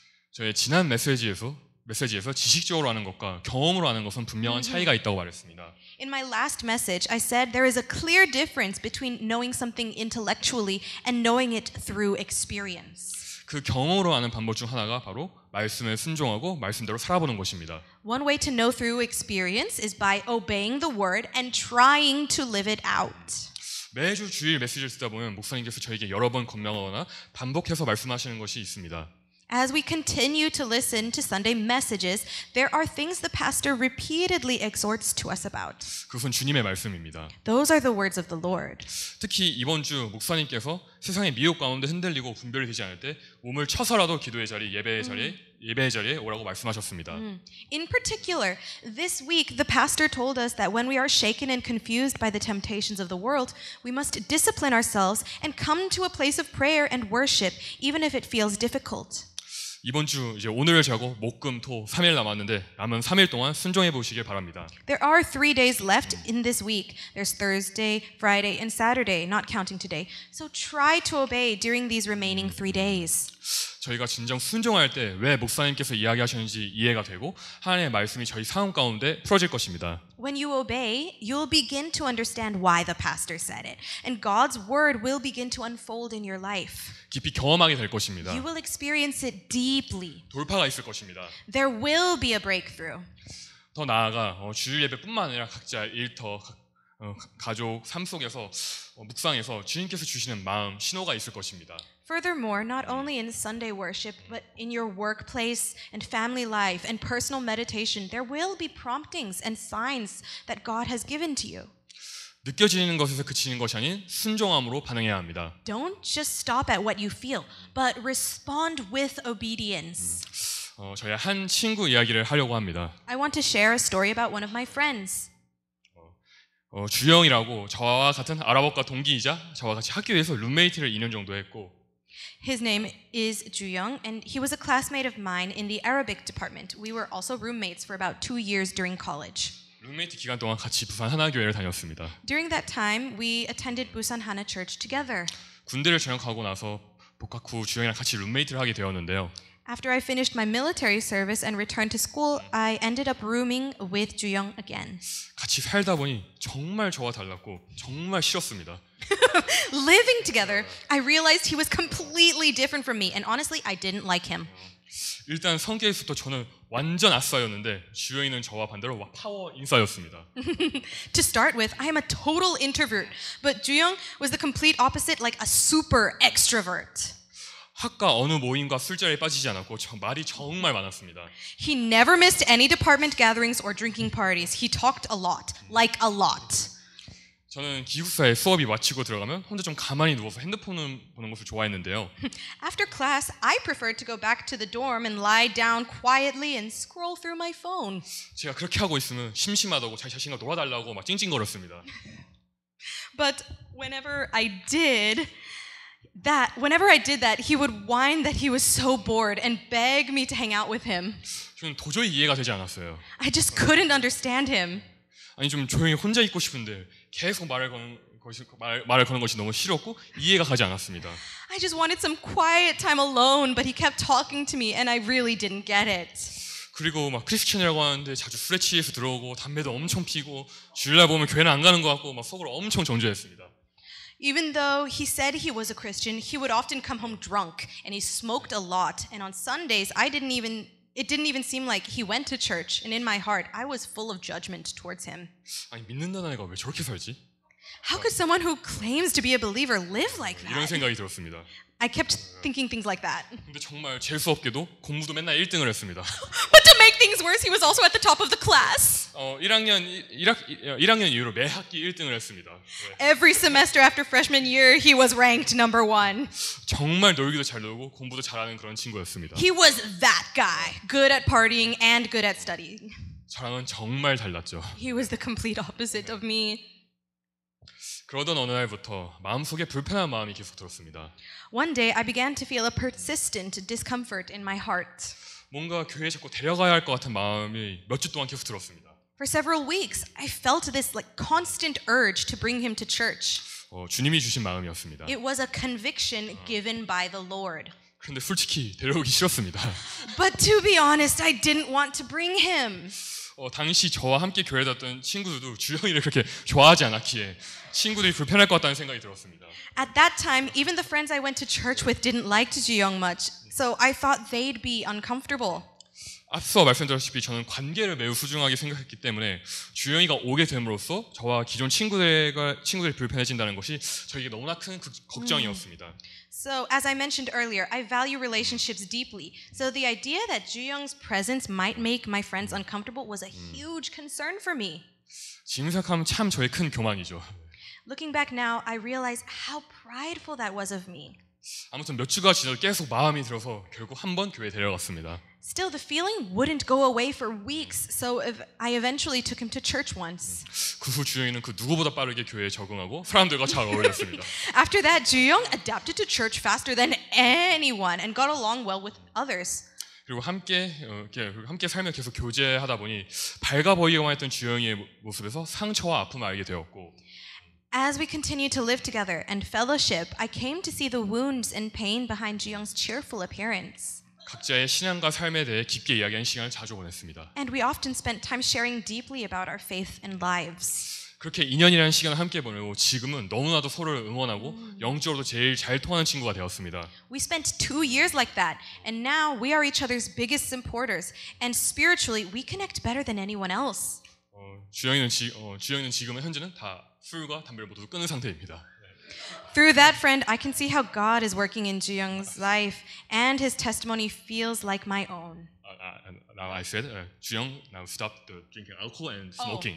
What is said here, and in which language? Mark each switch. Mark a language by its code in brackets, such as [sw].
[ko] 저의 지난 메시지에서 지식적으로 아는 것과 경험으로 아는 것은 분명한 차이가 있다고 말했습니다. [en] In my last message, I said there is a clear difference between knowing something intellectually and knowing it through experience. [ko] 그 경험으로 아는 방법 중 하나가 바로 말씀에 순종하고 말씀대로 살아보는 것입니다. [en] One way to know through experience is by obeying the word and trying to live it out. [ko] 매주 주일 메시지를 듣다 보면 목사님께서 저에게 여러 번 권면하거나 반복해서 말씀하시는 것이 있습니다. [en] As we continue to listen to Sunday messages, there are things the pastor repeatedly exhorts to us about. [ko] 그것은 주님의 말씀입니다. [en] Those are the words of the Lord. [ko] 특히 이번 주 목사님께서 세상의 미혹 가운데 흔들리고 분별이 되지 않을 때 몸을 쳐서라도 기도의 자리, 예배의 자리에 오라고 말씀하셨습니다. [en] In particular, this week the pastor told us that when we are shaken and confused by the temptations of the world, we must discipline ourselves and come to a place of prayer and worship, even if it feels difficult. [ko] 이번 주 이제 오늘을 자고 목, 금, 토 3일 남았는데 남은 3일 동안 순종해 보시길 바랍니다. [en] There are 3 days left in this week. There's Thursday, Friday, and Saturday, not counting today. So try to obey during these remaining 3 days. [ko] 저희가 진정 순종할 때 왜 목사님께서 이야기하셨는지 이해가 되고 하나님의 말씀이 저희 상황 가운데 풀어질 것입니다. [en] When you obey, you'll begin to understand why the pastor said it, and God's word will begin to unfold in your life. [ko] 깊이 경험하게 될 것입니다. [en] You will experience it deeply. [ko] 돌파가 있을 것입니다. [en] There will be a breakthrough. [ko] 더 나아가 주일 예배뿐만 아니라 각자 일터, 가족, 삶 속에서 묵상에서 주님께서 주시는 마음, 신호가 있을 것입니다. [en] Furthermore, not only in Sunday worship, but in your workplace and family life and personal meditation, there will be promptings and signs that God has given to you. [ko] 느껴지는 것에서 그치는 것이 아닌 순종함으로 반응해야 합니다. [en] Don't just stop at what you feel, but respond with obedience. [ko] 저희 한 친구 이야기를 하려고 합니다. [en] I want to share a story about one of my friends. [ko] 주영이라고 저와 같은 아랍어과 동기이자 저와 같이 학교에서 룸메이트를 2년 정도 했고 [en] His name is Ju-young, and he was a classmate of mine in the Arabic department. We were also roommates for about 2 years during college. [ko] 룸메이트 기간 동안 같이 부산 하나교회를 다녔습니다. [en] During that time, we attended Busan Hana Church together. [ko] 군대를 전역하고 나서 복학 후 주영이랑 같이 룸메이트를 하게 되었는데요. [en] After I finished my military service and returned to school, I ended up rooming with Ju-young again. [ko] 같이 살다 보니 정말 저와 달랐고 정말 싫었습니다. [en] Living together, I realized he was completely different from me, and honestly, I didn't like him. [ko] 일단 성격에서부터 저는 완전 아싸였는데 주영이는 저와 반대로 파워 인싸였습니다. [en] To start with, I am a total introvert, but Ju-young was the complete opposite, like a super extrovert. [ko] 학과 어느 모임과 술자리에 빠지지 않았고 말이 정말 많았습니다. [en] He never missed any department gatherings or drinking parties. He talked a lot, like a lot. [ko] 저는 기숙사에 수업이 마치고 들어가면 혼자 좀 가만히 누워서 핸드폰을 보는 것을 좋아했는데요. [en] After class, I preferred to go back to the dorm and lie down quietly and scroll through my phone. [ko] 제가 그렇게 하고 있으면 심심하다고 자기 자신과 놀아달라고 막 찡찡거렸습니다. [en] But whenever I did that, he would whine that he was so bored and beg me to hang out with him. [ko] 저는 도저히 이해가 되지 않았어요. [en] I just couldn't understand him. [ko] 아니 좀 조용히 혼자 있고 싶은데 계속 말을 거는 것이 너무 싫었고 이해가 가지 않았습니다. [en] I just wanted some quiet time alone, but he kept talking to me and I really didn't get it. [ko] 그리고 막 크리스천이라고 하는데 자주 술에 취해서 들어오고 담배도 엄청 피고 주일날 보면 교회는 안 가는 것 같고 막 속으로 엄청 정죄했습니다. [en] Even though he said he was a Christian, he would often come home drunk and he smoked a lot. And on Sundays, it didn't even seem like he went to church. And in my heart, I was full of judgment towards him. [ko] 아니 믿는다는 애가 왜 저렇게 살지? [en] How could someone who claims to be a believer live like [ko] 이런 [en] that? [ko] 생각이 들었습니다. [en] I kept thinking things like that. [ko] 근데 정말 재수 없게도 공부도 맨날 1등을 했습니다. [en] But to make things worse, he was also at the top of the class. [ko] 1학년 이후로 매 학기 1등을 했습니다. [en] Every semester after freshman year, he was ranked number 1. [ko] 정말 놀기도 잘 놀고 공부도 잘하는 그런 친구였습니다. [en] He was that guy, good at partying and good at studying. [ko] 저랑은 정말 달랐죠. [en] He was the complete opposite of me. [ko] 그러던 어느 날부터 마음속에 불편한 마음이 계속 들었습니다. [en] One day, I began to feel a persistent discomfort in my heart. [ko] 뭔가 교회에 자꾸 데려가야 할 것 같은 마음이 몇 주 동안 계속 들었습니다. [en] For several weeks, I felt this constant urge to bring him to church. [ko] 주님이 주신 마음이었습니다. [en] It was a conviction given by the Lord. [ko] 그런데 솔직히 데려오기 싫었습니다. [en] But to be honest, I didn't want to bring him. [ko] 당시 저와 함께 교회 다녔던 친구들도 주영이를 그렇게 좋아하지 않았기에 친구들이 불편할 것 같다는 생각이 들었습니다. [en] At that time, even the friends I went to church with didn't like Ju-young much, so I thought they'd be uncomfortable. [ko] 앞서 말씀드렸다시피 저는 관계를 매우 소중하게 생각했기 때문에 주영이가 오게 됨으로써 저와 기존 친구들이 불편해진다는 것이 저에게 너무나 큰 걱정이었습니다. [en] So, as I mentioned earlier, I value relationships deeply. So the idea that Ju-young's presence might make my friends uncomfortable was a huge concern for me. [ko] 지금 생각하면 참 저의 큰 교만이죠. [en] Looking back now, I realize how prideful that was of me. [ko] 아무튼 몇 주가 지나도 계속 마음이 들어서 결국 한 번 교회에 데려갔습니다. [en] Still, the feeling wouldn't go away for weeks, so I eventually took him to church once. [ko] 그 후 주영이는 그 누구보다 빠르게 교회에 적응하고 사람들과 잘 어울렸습니다. [en] After that, Ju-young adapted to church faster than anyone and got along well with others. [ko] 그리고 함께 살며 계속 교제하다 보니 밝아 보이기만 했던 주영이의 모습에서 상처와 아픔을 알게 되었고 [en] As we continued to live together and fellowship, I came to see the wounds and pain behind Ju-young's cheerful appearance. [ko] 각자의 신앙과 삶에 대해 깊게 이야기하는 시간을 자주 보냈습니다. [en] And we often spent time sharing deeply about our faith and lives. [ko] 그렇게 2년이라는 시간을 함께 보내고 지금은 너무나도 서로를 응원하고 영적으로도 제일 잘 통하는 친구가 되었습니다. [en] We spent 2 years like that, and now we are each other's biggest supporters, and spiritually we connect better than anyone else. [ko] 주영이는 지금은 현재는 다 술과 담배를 모두 끊은 상태입니다. [en] Through that friend, I can see how God is working in Ju-young's life, and his testimony feels like my own. Now I said, 주영, now stop the drinking alcohol and smoking.